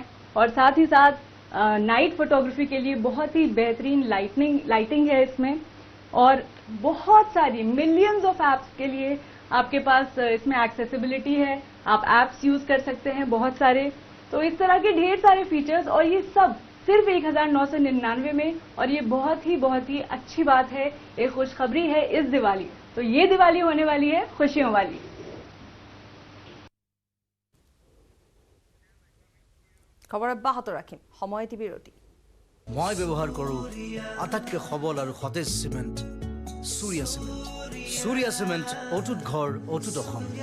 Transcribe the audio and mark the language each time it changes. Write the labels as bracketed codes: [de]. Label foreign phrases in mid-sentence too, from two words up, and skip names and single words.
[hi] और साथ ही साथ [en] night photography [hi] के लिए बहुत ही बेहतरीन लाइटिंग है इसमें, और बहुत सारी [en] millions of apps [hi] के लिए आपके पास इसमें एक्सेसिबिलिटी है। आप [en] apps use [hi] कर सकते हैं बहुत सारे। तो इस तरह के ढेर सारे फीचर्स, और ये सब सिर्फ 1999 में, और ये बहुत ही अच्छी बात है, एक खुशखबरी है इस दिवाली। तो ये दिवाली होने वाली है खुशियों वाली। [as] খবৰ অব্যাহত ৰাখিম, সময়টি বিৰতি। মই ব্যৱহাৰ কৰোঁ আটাইতকৈ সবল আৰু সতেজ চিমেণ্ট, সূৰ্যা চিমেণ্ট। সূৰ্যা চিমেণ্ট, অটুট ঘৰ, অটুট অসম।